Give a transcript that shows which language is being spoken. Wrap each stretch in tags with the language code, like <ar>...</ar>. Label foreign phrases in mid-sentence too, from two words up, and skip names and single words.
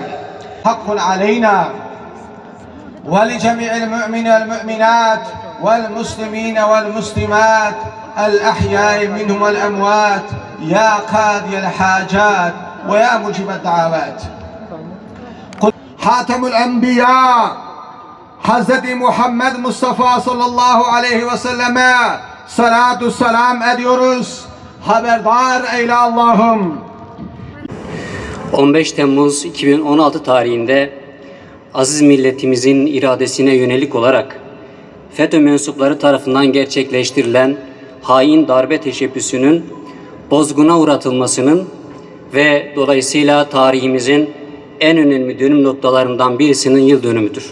<ar>حق علينا ولجميع المؤمنين والمؤمنات والمسلمين والمسلمات الأحياء منهم والأموات يا قاضي الحاجات ويا مجيب الدعوات. خاتم الأنبياء Hz.</ar> <tr>Muhammed Mustafa</tr> <ar>صلى الله عليه وسلم</ar> <tr>salatu selam ediyoruz. Haberdar eyle Allah'ım. 15 Temmuz 2016 tarihinde aziz milletimizin iradesine yönelik olarak FETÖ mensupları tarafından gerçekleştirilen hain darbe teşebbüsünün bozguna uğratılmasının ve dolayısıyla tarihimizin en önemli dönüm noktalarından birisinin yıl dönümüdür.</tr>